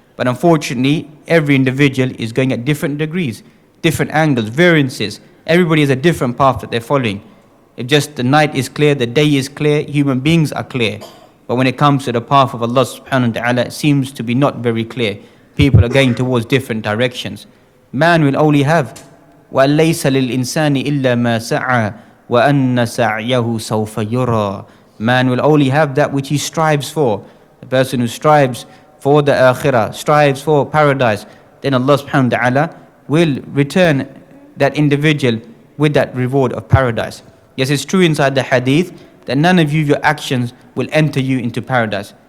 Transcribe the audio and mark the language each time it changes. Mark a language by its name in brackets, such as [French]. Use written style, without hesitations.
[English] But unfortunately, every individual is going at different degrees, different angles, variances. Everybody has a different path that they're following. If just the night is clear, the day is clear, human beings are clear. But when it comes to the path of Allah subhanahu wa ta'ala, it seems to be not very clear. People are going towards different directions. Man will only have [Arabic] وَلَيْسَ لِلْإِنسَانِ إِلَّا مَا سَعَى وَأَنَّ سَعْيَهُ سَوْفَ يُرَى. [English] Man will only have that which he strives for. The person who strives for the akhirah, strives for paradise, then Allah subhanahu wa ta'ala will return that individual with that reward of paradise. Yes, it's true inside the hadith that none of you, your actions will enter you into paradise.